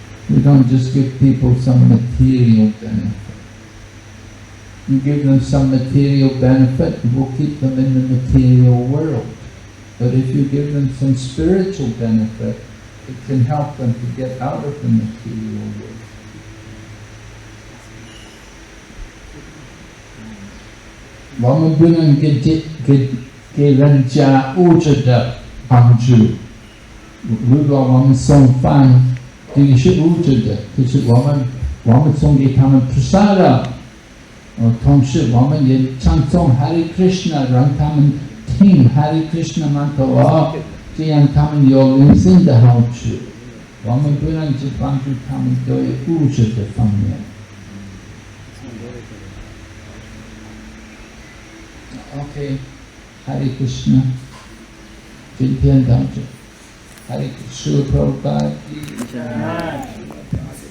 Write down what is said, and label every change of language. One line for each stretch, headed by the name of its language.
English: We don't just give people some material benefit. You give them some material benefit, it will keep them in the material world. But if you give them some spiritual benefit, it can help them to get out of the material world. Vamos bringen
Chinese: 给人家物质的帮助。如果我们送饭，这个是物质的，可是我们送给他们 prasada， 同时我们也唱诵 Hare Krishna， 让他们听 Hare Krishna mantra， 这样他们有人生的好处。我们不能只帮助他们对物质的方面。 OK， Hare Krishna， 今天到这。Hare Krishna Prabhupada。